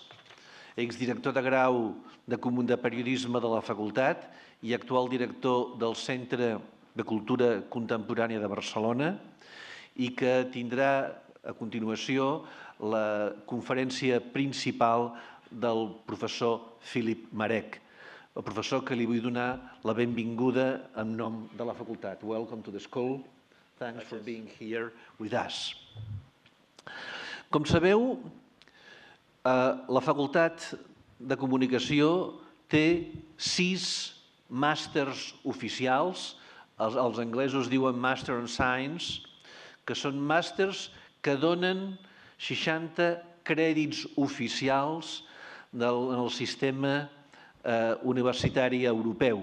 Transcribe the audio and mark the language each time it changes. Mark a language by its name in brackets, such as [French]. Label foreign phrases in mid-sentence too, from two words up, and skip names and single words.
[Catalan] exdirector de grau de Periodisme de la Facultat i actual director del Centre de Cultura Contemporània de Barcelona, i que tindrà a continuació la conferència principal del professor Philippe Maarek, el professor que li vull donar la benvinguda en nom de la facultat. [English] Welcome to the school. Thanks for being here with us. [Catalan] Com sabeu, la Facultat de Comunicació té 6 màsters oficials, els anglesos diuen [English] Master in Science, [Catalan] que són màsters que donen 60 crèdits oficials en el sistema universitari europeu.